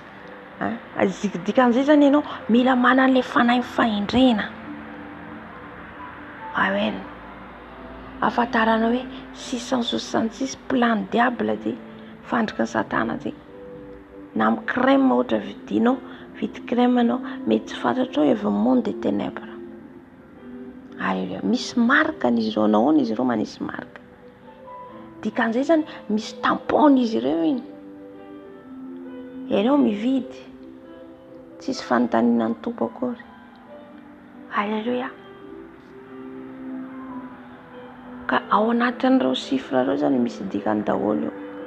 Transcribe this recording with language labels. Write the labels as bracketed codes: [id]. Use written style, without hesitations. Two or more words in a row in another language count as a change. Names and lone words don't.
[mg] Dikan'izay zany ianao mila manana le fanahy fahendrena. Amen. Afantarana hoe 666 [fr] plan diable [mg] dia fandrika satana dia na amin'ny crème ohatra vidinao, vidy crème anao mety tsy fantatrao evy [fr] monde des ténèbres. [mg] Alléluia. Misy marque n'izy ireo nahoana izy ireo manisy marque. Dikan'izay zany misy tampon izy ireo iny. Ianao mividy tsisy fanontaniana ny tompo akory. Alléluia. Ka ao anatin'ireo chiffre ireo zany misy dikany daholo io.